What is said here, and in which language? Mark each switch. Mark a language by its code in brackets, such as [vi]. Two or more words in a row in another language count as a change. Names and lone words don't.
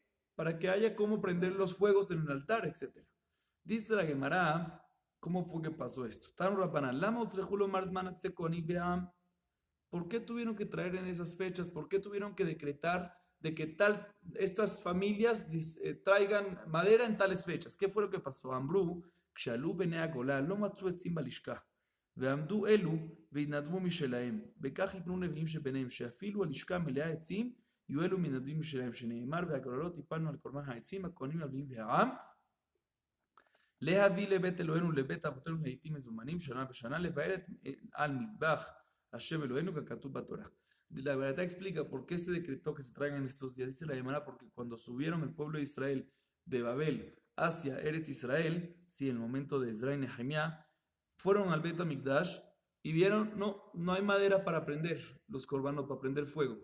[es] Para que haya cómo prender los fuegos en el altar, etc. Dice la Gemara, ¿cómo fue que pasó esto? ¿Por qué tuvieron que traer en esas fechas? ¿Por qué tuvieron que decretar de que estas familias traigan madera en tales fechas? ¿Qué fue lo que pasó? [he] אמרו, כשעלו בני הגולה לא מצאו עצים בלשכה. ועמדו אלו והתנדבו משלהם, וכך ייתנו נביאים שביניהם, שאפילו הלשכה מלאה עצים, יהיו אלו מנדבים משלהם, שנאמר, והגוללות טיפלנו על קורבן העצים, הכהנים הלוויים והעם, להביא לבית אלוהינו, לבית אבותינו לעתים מזומנים, שנה בשנה, לבאר על מזבח השם אלוהינו, ככתוב בתורה. [es] La verdad explica por qué se decretó que se traigan estos días. Dice la Gemara, porque cuando subieron el pueblo de Israel de Babel hacia Eretz Israel, sí, en el momento de Ezra y Nehemia, fueron al Bet HaMikdash y vieron, no hay madera para prender los corbanos, para prender fuego.